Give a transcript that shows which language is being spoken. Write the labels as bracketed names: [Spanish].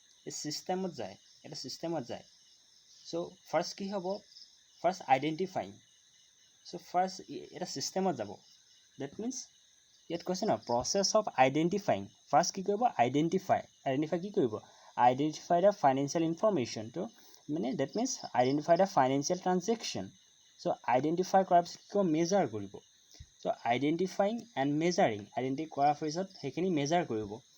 [Assamese] A systemত যায়, এটা systemত যায়. [English] So first [Assamese] কি হ'ব, [English] first identifying. [Assamese] So first এটা systemত যাব. [English] That means [Assamese] ইয়াত কৈছে ন [English] process of identifying. First [Assamese] কি কৰিব, [English] identify কি কৰিব, identify the financial information. [Assamese] তো মানে [English] that means identify the financial transaction. [Assamese] So identify কৰাৰ পিছত কি কৰিব, measure কৰিব. [English] So identifying and measuring, identify [Assamese] কৰাৰ পিছত সেইখিনি [English] measure কৰিব.